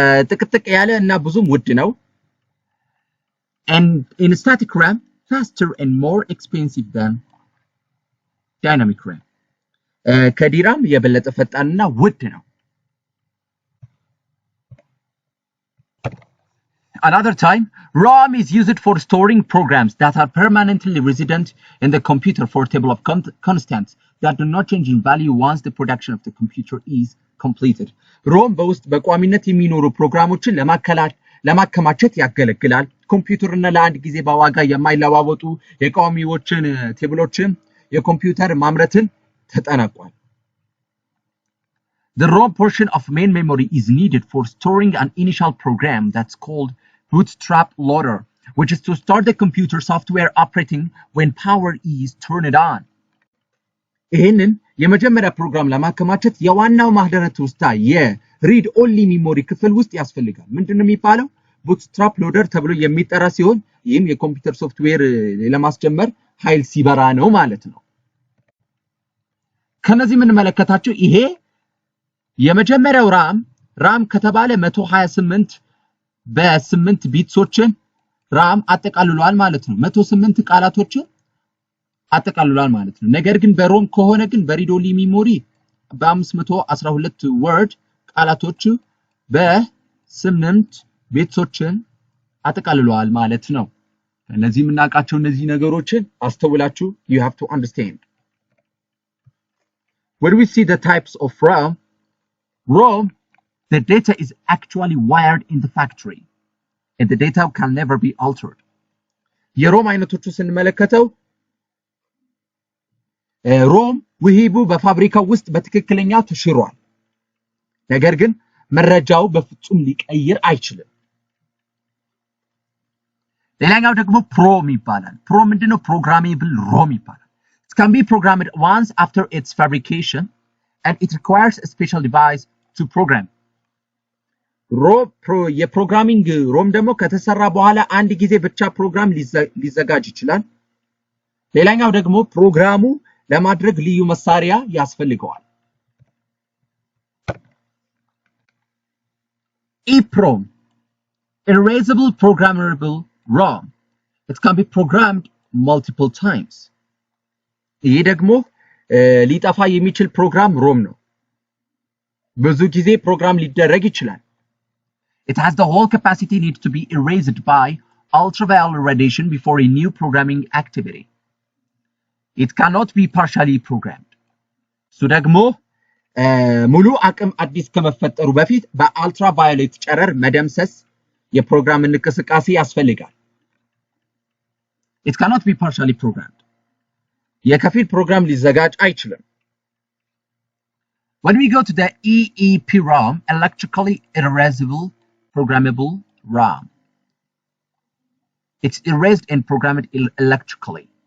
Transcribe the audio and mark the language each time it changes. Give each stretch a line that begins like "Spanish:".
Amharic: ጥቅጥቅ ያለ እና ብዙም ውድ ነው።
English: And in static RAM, faster and more expensive than dynamic RAM.
Amharic: ከዲራም የበለጠ ፈጣንና ውድ ነው።
English: Another time, ROM is used for storing programs that are permanently resident in the computer for a table of constants that do not change in value once the production of the computer is completed.
Amharic: ROM በውስጥ በቋሚነት የሚኖሩ ፕሮግራሞችን ለማከማቸት ያገለግላል። ኮምፒውተርና ለአንድ ጊዜ በዋጋ የማይለዋወጡ የቋሚዎችን ቴብሎችን የኮምፒውተር ማምረትን ተጠናቋል።
English: The ROM portion of main memory is needed for storing an initial program that's called bootstrap loader, which is to start the computer software operating when power is turned on.
Amharic: ይህንን የመጀመሪያ ፕሮግራም ለማከማቸት የዋናው ማህደረ ትውስታ የሪድ ኦንሊ ሜሞሪ ክፍል ውስጥ ያስፈልጋል። ምንድነው የሚባለው? bootstrap loader ተብሎ የሚጠራ ሲሆን ይህም የኮምፒውተር ሶፍትዌር ለማስጀመር ኃይል ሲበራ ነው ማለት ነው። ከነዚህ ምን መለከታችሁ? ይሄ የመጀመሪያው ራም ከተባለ 128 በ8 ቢትሶችን ራም አጠቃልሏል ማለት ነው። 108 ቃላቶችን አጠቃልሏል ማለት ነው። ነገር ግን በሮም ከሆነ ግን በሪድ ኦንሊ ሜሞሪ በ512 ወርድ ቃላቶቹ በ8 ቤቶችን አጠቃልሏል ማለት ነው። እነዚህ የምናውቃቸው እነዚህ ነገሮችን አስተውላችሁ
English: you have to understand. When we see the types of ROM, the data is actually wired in the factory and the data can never be altered.
Amharic: የሮም አይነቶቹ ስንመለከተው ሮም ውሂቡ በፋብሪካው ውስጥ በትክክለኛው ተሽሯል። ነገር ግን መረጃው በፍጹም ሊቀይር አይችልም። ሌላኛው ደግሞ ፕሮም ይባላል። ፕሮም ምንድነው?
English: Programmable ROM ይባላል. It can be programmed once after its fabrication and it requires a special device to program.
Amharic: የፕሮግራሚንግ ሮም ደግሞ ከተሰራ በኋላ አንድ ጊዜ ብቻ ፕሮግራም ሊዘጋጅ ይችላል። ሌላኛው ደግሞ ፕሮግራሙ ለማድረግ ልዩ መሳሪያ ያስፈልገዋል። EPROM, Erasable Programmable ROM.
English: It can be programmed multiple times.
Amharic: ይሄ ደግሞ ሊጠፋ የሚችል ፕሮግራም ሮም ነው። ብዙ ጊዜ ፕሮግራም ሊደረግ ይችላል።
English: It has the whole capacity needs to be erased by ultraviolet radiation before a new programming activity. It cannot be partially programmed.
Amharic: So ደግሞ ሙሉ አቅም አዲስ ከመፈጠሩ በፊት በአልትራቫዮሌት ጨረር መደምሰስ የፕሮግራም እንቅስቃሴ ያስፈልጋል።
English: It cannot be partially programmed.
Amharic: የከፊል ፕሮግራም ሊዘጋጅ አይችልም።
English: When we go to the EEPROM, electrically erasable programmable ROM. It's erased and programmed electrically.